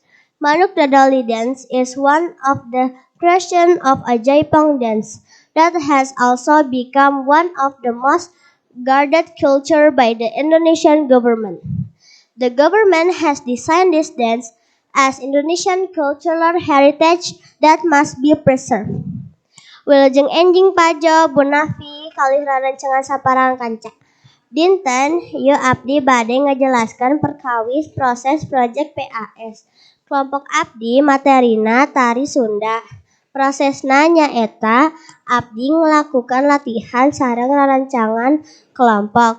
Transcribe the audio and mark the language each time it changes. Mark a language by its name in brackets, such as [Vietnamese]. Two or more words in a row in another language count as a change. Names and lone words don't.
[English] Manuk Dadali dance is one of the creations of a Jaipong dance that has also become one of the most guarded culture by the Indonesian government. The government has designed this dance as Indonesian cultural heritage that must be preserved. [Sundanese] Wilujeng enjing pajo Bunafi kalih rarencengan saparang kancak. Dinten, ieu abdi bade ngajelaskan perkawis proses proyek PAS. Kelompok abdi materina tari Sunda. Prosesna nyaeta abdi ngelakukan latihan sareng rarancangan kelompok.